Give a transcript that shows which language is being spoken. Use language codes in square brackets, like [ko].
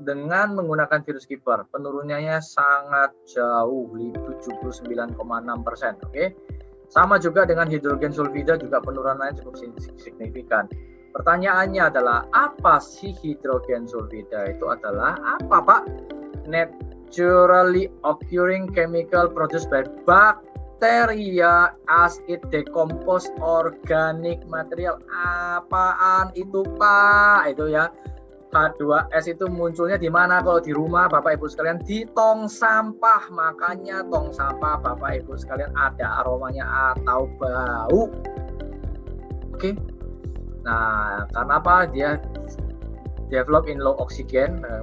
[id] Dengan menggunakan virus Keeper penurunannya sangat jauh, 79,6%. Oke. Sama juga dengan hidrogen sulfida juga penurunannya cukup signifikan. Pertanyaannya adalah apa sih hidrogen sulfida? Itu adalah apa Pak? [en] Naturally occurring chemical produced by bacteria as it decompose organic material. [id] Apaan itu Pak? Itu ya. H2S itu munculnya di mana kalau di rumah Bapak Ibu sekalian? Di tong sampah. Makanya tong sampah Bapak Ibu sekalian ada aromanya atau bau. Oke. Nah, karena apa? Dia [en] develop in low oxygen.